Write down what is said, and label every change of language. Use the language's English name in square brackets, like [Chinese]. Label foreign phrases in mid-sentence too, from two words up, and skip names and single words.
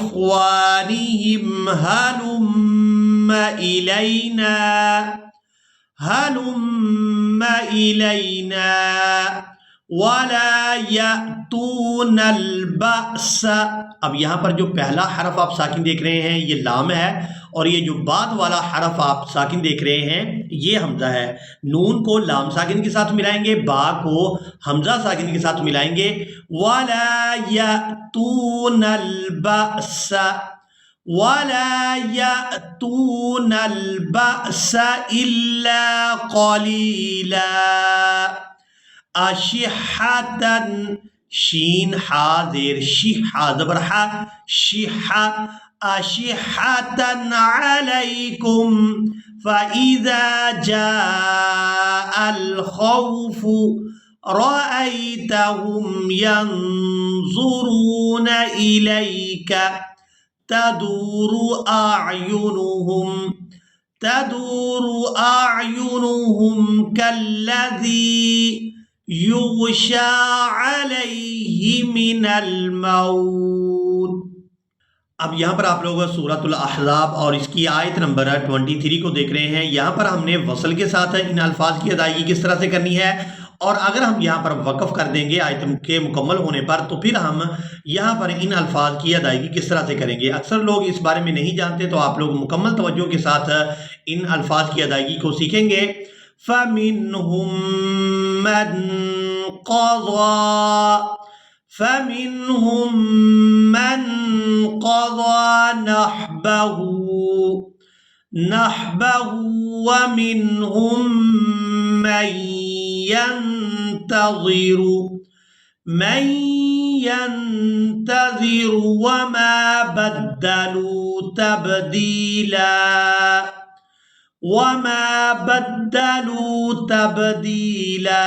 [Arabic] لإخوانهم هلم هلم إلينا ولا يأتون البأس. [Hindi] अब यहाँ पर जो पहला हरफ आप साकिन देख रहे हैं ये लाम है, और ये जो बाद वाला हरफ आप साकिन देख रहे हैं ये हमजा है। नून को लाम साकिन के साथ मिलाएंगे, बा को हमजा साकिन के साथ मिलाएंगे। [Arabic] ولا يأتون البأس ولا يأتون البأس إلا قليلا. [Hindi] अशिहतन, शीन हा जेर शिहा ज़बर हा, शिहा। [Arabic] أشحة عليكم فإذا جاء الخوف رأيتهم ينظرون إليك تدور أعينهم كالذي يغشى عليه من الموت. [Hindi] अब यहाँ पर आप लोग सूरतुल अहज़ाब और इसकी आयत नंबर 23 को देख रहे हैं। यहाँ पर हमने वसल के साथ इन अल्फाज की अदायगी किस तरह से करनी है, और अगर हम यहाँ पर वक़फ़ कर देंगे आयत के मुकम्मल होने पर तो फिर हम यहाँ पर इन अल्फाज की अदायगी किस तरह से करेंगे। अक्सर लोग इस बारे में नहीं जानते, तो आप लोग मुकम्मल तवज्जो के साथ इन अल्फाज की अदायगी को सीखेंगे। [Arabic] فمنهم من قضى فمنهم من قضى نحبه ومنهم من ينتظر وما بدلوا تبديلا.